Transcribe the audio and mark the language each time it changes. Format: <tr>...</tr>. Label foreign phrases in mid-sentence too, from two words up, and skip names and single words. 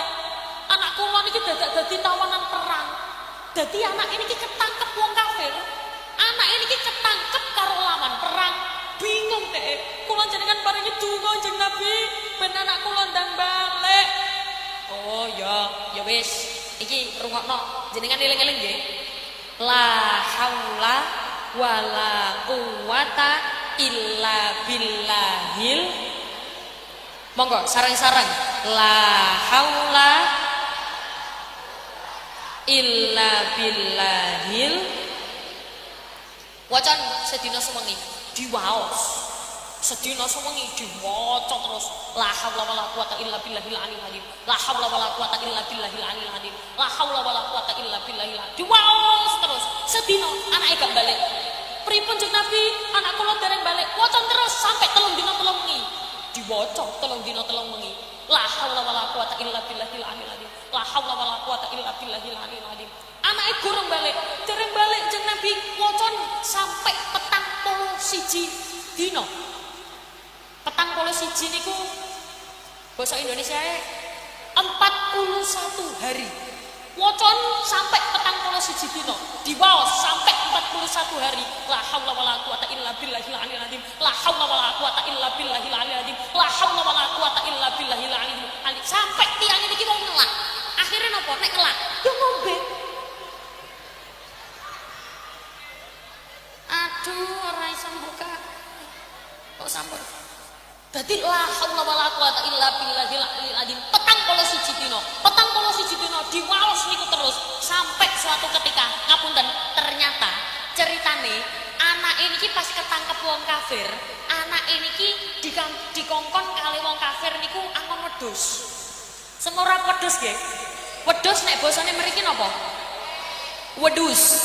<jv>Anak kula niki dadak dadi tawanan perang. Dadi anak ini ketangkep wong kafir. Anak ini ketangkep karo lawan perang. Bingung teh. Kula jenengan paringi donga Kanjeng Nabi, ben anak kula ndang balik. Oh ya wis. Iki rungokno, jenengan eling-eling nggih.</jv> <ar>لا حول ولا قوة إلا بالله.</ar> <jv>Monggo sareng-sareng.</jv> <ar>لا حول إلا بالله.</ar> <jv>Wacan sedina sewengi diwaos. Sedina sewengi diwaca terus.</jv> <ar>لا حول ولا قوة إلا بالله العلي العظيم. لا حول ولا قوة إلا بالله العلي العظيم. لا حول ولا قوة إلا بالله العظيم.</ar> <jv>Diwaos terus. Sedina anake gak balik. Pripun Kanjeng Nabi? Anak kula dereng balik. Wacan terus sampai 3 dina 3 wengi. Diwaca 3 dina 3 wengi.</jv> <ar>لا حول ولا قوة إلا بالله العلي العظيم. لا حول ولا قوة إلا بالله العلي العظيم.</ar> <jv>Anake gurung balik. Dereng balik Kanjeng Nabi wacan sampai 41 dina. 41 niku basa Indonesia 41 hari. Wocon sampai 41 dina. Diwaos sampai 41 hari.</jv> <ar>لا حول ولا قوة إلا بالله العلي العظيم. لا حول ولا قوة إلا بالله العلي العظيم. لا حول ولا قوة إلا بالله العلي العظيم.</ar> <jv>Sampai tiang niki wong ngelak. Akhirnya napa? Nek ngelak, yo ngombe. Aduh, ora iso buka. Kok sampun?</jv> <ar>Dadi لا حول ولا قوة إلا بالله العلي العظيم.</ar> <jv>41 dina. 41 dina diwaos niku terus</jv> <id>sampai suatu ketika</id> <jv>ngapunten ternyata ceritane anak ini pas ketangkep wong kafir, anak ini dikongkon kali wong kafir niku angon wedhus. Semora wedhus nggih. Wedhus nek basane mriki napa? Wedhus.</jv>